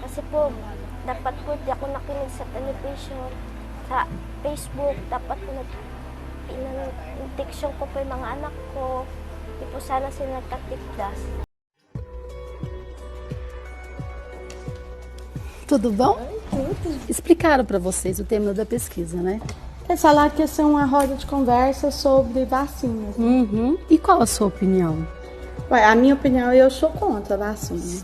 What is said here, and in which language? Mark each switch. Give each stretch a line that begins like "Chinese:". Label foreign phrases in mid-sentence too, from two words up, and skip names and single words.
Filipino: po, dapat po di ako nakinig sa television, sa Facebook, dapat po intiksyon ko po yung mga anak ko, di po sana sila nagkatikdas.
Portuguese: Tudo bom? Explicaram para vocês o tema da pesquisa, né? Eles falaram que ia ser uma roda de conversa sobre vacinas. Uhum. E qual a sua opinião? Ué, a minha opinião, eu sou contra a vacina.